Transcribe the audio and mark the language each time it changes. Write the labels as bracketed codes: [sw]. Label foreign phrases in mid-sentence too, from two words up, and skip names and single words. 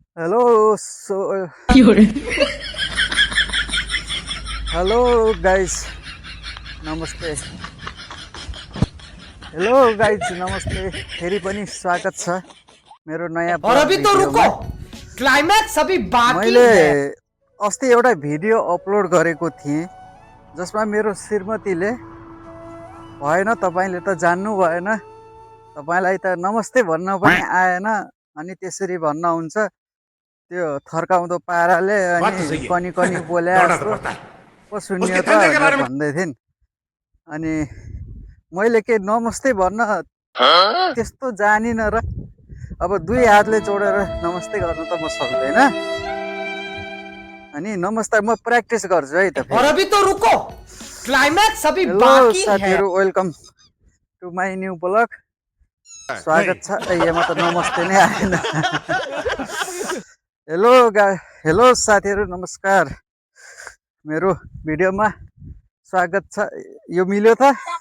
[en] Hello, hello guys, [ne] नमस्ते. [en] hello guys नमस्ते. [ne] फेरि पनि स्वागत छ मेरो नयाँ [hi] और अभी तो रुको, क्लाइमैक्स अभी बाकी है. [ne] अस्ति एउटा भिडियो अपलोड गरेको थिएँ जसमा मेरो श्रीमतीले भएन, तपाईले त जान्नु भएन, तपाईलाई त नमस्ते भन्न पनि आएन अनि त्यसरी भन्न हुन्छ, त्यो थर्काउँदो पाराले अनि कनी कनी बोले जस्तो पो सुन्यो त भन्दै थिइन्. अनि मैले के नमस्ते भन्न त्यस्तो जानिन र अब दुई हातले जोडेर नमस्ते गर्न त म सक्दैन. अनि नमस्ते म प्र्याक्टिस गर्छु है त. [hi] और अभी तो रुको, क्लाइमैक्स अभी बाकी है. [en] साथीहरु, welcome to my new vlog. [ne] स्वागत छ. यहाँ त नमस्ते नै आएन. हेलो साथीहरु, नमस्कार. मेरो भिडियोमा स्वागत छ. यो मिल्यो त?